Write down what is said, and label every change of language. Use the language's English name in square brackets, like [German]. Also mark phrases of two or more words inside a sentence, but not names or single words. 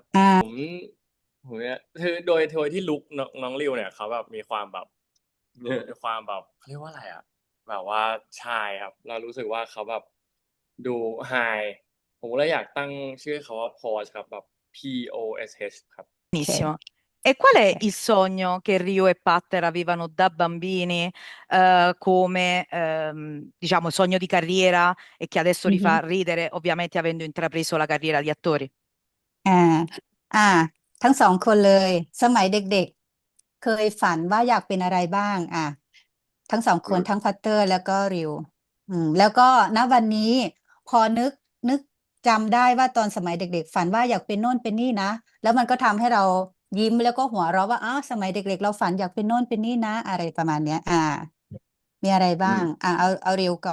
[Thai] ผมเนี่ยคือโดยที่ลุคน้องริวเนี่ยเขาแบบมีความแบบมีความแบบเขาเรียกว่าอะไรอ่ะแบบว่าชายครับเรารู้สึกว่าเขาแบบดูไฮผมเลยอยากตั้งชื่อเขาว่าพอชครับแบบ POSH ครับ [Italian] Benissimo. E qual è il sogno che Rio e Patter avevano da bambini, come, diciamo, sogno di carriera e che adesso li fa ridere, ovviamente avendo intrapreso la carriera di attori? [Thai] อ่าอ่าทั้งสองคนเลยสมัยเด็กๆเคยฝันว่าอยากเป็นอะไรบ้างทั้งสองคนทั้งพัตเตอร์แล้วก็ริวแล้วก็ณวันนี้พอนึกจำได้ว่าตอนสมัยเด็กๆฝันว่าอยากเป็นโน่นเป็นนี่นะแล้วมันก็ทำให้เรายิ้มแล้วก็หัวเราะว่าสมัยเด็กๆเราฝันอยากเป็นโน่นเป็นนี่นะอะไรประมาณเนี้ยมีอะไรบ้างเอาริวก่อน